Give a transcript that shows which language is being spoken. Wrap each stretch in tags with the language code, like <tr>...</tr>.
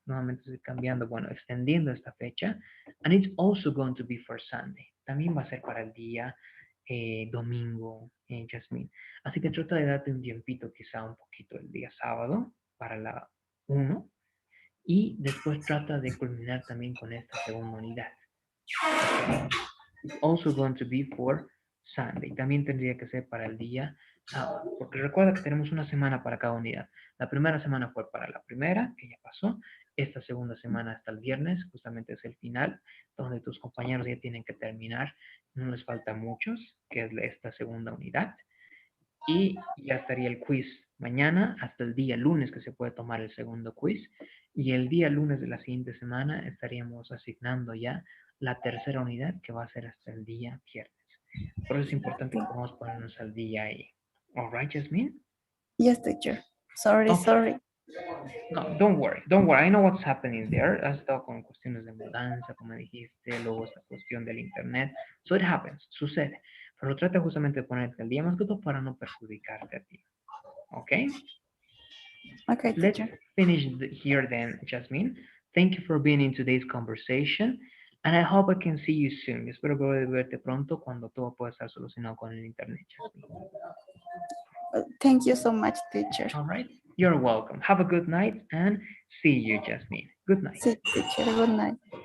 <es>Nuevamente estoy cambiando, bueno, extendiendo esta fecha.</es> <en>And it's also going to be for Sunday.</en> <es>También va a ser para el día domingo, Jasmine. Así que trata de darte un tiempito, quizá un poquito el día sábado para la 1. Y después trata de culminar también con esta segunda unidad.</es> <en>Okay. It's also going to be for Sunday.</en> <es>También tendría que ser para el día sábado. Porque recuerda que tenemos una semana para cada unidad. La primera semana fue para la primera, que ya pasó. Esta segunda semana hasta el viernes, justamente es el final, donde tus compañeros ya tienen que terminar. No les falta muchos, que es esta segunda unidad. Y ya estaría el quiz mañana hasta el día lunes que se puede tomar el segundo quiz. Y el día lunes de la siguiente semana estaríamos asignando ya la tercera unidad que va a ser hasta el día viernes. Por eso es importante que podamos ponernos al día ahí.</es> <en>All right, Jasmine? Yes, teacher. Sorry. No, don't worry, don't worry. I know what's happening there.</en> <es>Has estado con cuestiones de mudanza, como dijiste, luego esta cuestión del internet.</es> <en>So it happens,</en> <es>sucede. Pero trata justamente de ponerte al día más que todo para no perjudicarte a ti.</es> <en>Okay? Okay, Let's teacher. finish here then, Jasmine. Thank you for being in today's conversation. And I hope I can see you soon.</en> <es>Espero poder verte pronto cuando todo pueda estar solucionado con el internet, Jasmine.</es> <en>Thank you so much, teacher. All right. You're welcome. Have a good night and see you, Jasmine. Good night. See you, teacher. Good night.</en>